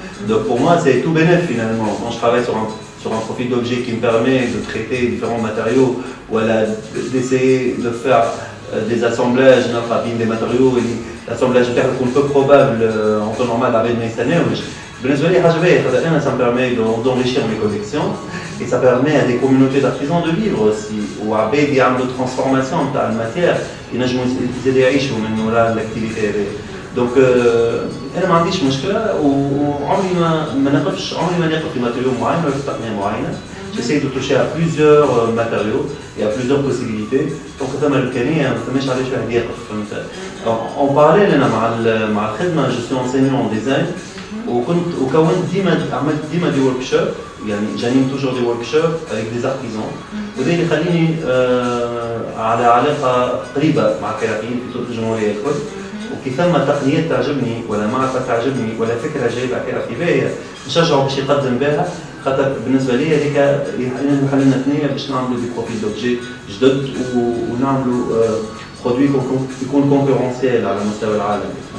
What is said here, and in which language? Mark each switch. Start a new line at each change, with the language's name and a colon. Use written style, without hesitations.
French: Donc pour moi c'est tout bénéf finalement quand je travaille sur un profil d'objet qui me permet de traiter différents matériaux ou d'essayer de faire des assemblages des matériaux l'assemblage
Arabic: تاعها
French: يكون peu probable en temps normal avec
Arabic: ما يستناوش. بالنسبه لي حاجه باهيه خاطر انا
French: ça me permet d'enrichir mes collections et ça permet à des communautés d'artisans de vivre aussi
Arabic: وعباد يعملوا transformation تاع الماتير ينجموا يزيدوا يعيشوا من وراء الاكتيفيتي هذه. دونك انا ما عنديش مشكله وعمري ما نقفش في ماتيريو معين ولا في تقنيه معينه.
French: J'essaie de toucher à plusieurs matériaux et à plusieurs possibilités. Donc ça m'a l'occasion
Arabic: ما فماش علاش واحد يقف فهمت.
French: En parallèle
Arabic: انا مع الخدمه
French: je suis enseignant en design وكونت ديما دي ورك شوب يعني j'anime toujours des workshops avec des artisans
Arabic: وده اللي يخليني على علاقه قريبه مع الكرافيين في طول الجمهوريه الكل. وكي ثم تقنيات تعجبني ولا معرفه تعجبني ولا فكره جايبه كرافي باهيه نشجعه باش يقدم بها، خاطر بالنسبه لي هذيك يحل لنا ثنيه باش نعملوا دي بروفيل دوبجي جدد ونعملوا برودوي يكون كونكورونسيال على مستوى العالم.